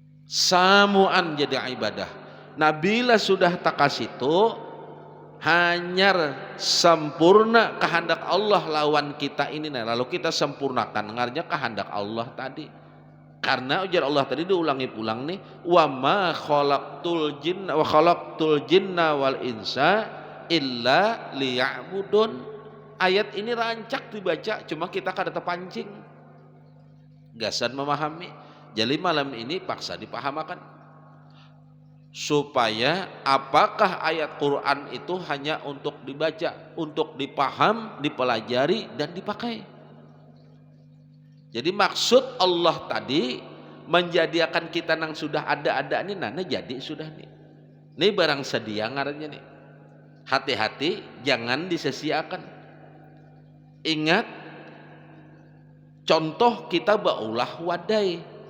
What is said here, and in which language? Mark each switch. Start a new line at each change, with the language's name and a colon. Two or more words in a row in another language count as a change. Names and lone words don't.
Banjar: samuan jadi ibadah. Nah bila sudah takas itu hanyar sempurna kehendak Allah lawan kita ini, nah lalu kita sempurnakan dengarnya kehendak Allah tadi. Karena ujar Allah tadi diulangi pulang nih,
Arabic: wa ma khalaqtul jinna wal insa illa liya'budun.
Banjar: Ayat ini rancak dibaca, cuma kita kada terpancing gasan memahami. Jadi malam ini paksa dipahamakan supaya apakah ayat Quran itu hanya untuk dibaca, untuk dipaham, dipelajari dan dipakai. Jadi maksud Allah tadi menjadikan kita nang sudah ada ini nana jadi sudah nih. Ini barang sedia ngarannya nih. Hati-hati jangan disia-siakan. Ingat contoh kita baulah wadai.